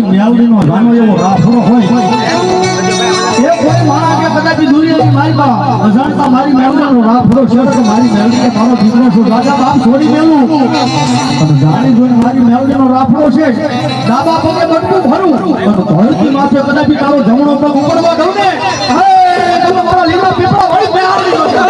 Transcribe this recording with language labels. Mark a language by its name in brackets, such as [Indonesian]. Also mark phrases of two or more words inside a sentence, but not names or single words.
[Gujarati] મેલડી નો જાણો એવો રાફડો હોય એ કોઈ મારા કે કદાચ દુનિયાની મારી બા અજાણતા મારી મેલડી નો રાફડો છે તો મારી મેલડી કે મારો દીકરો છો રાજા બાપ છોડી દેલું પણ જાણી જોઈને મારી મેલડી નો રાફડો છે દાબા પગે બધું ભરું પણ ધરતી માથે કદાચ તારો જમણો પગ ઉપડવા દઉં ને હે તમે મારા લીલા પીપળા વળી મેલડી નો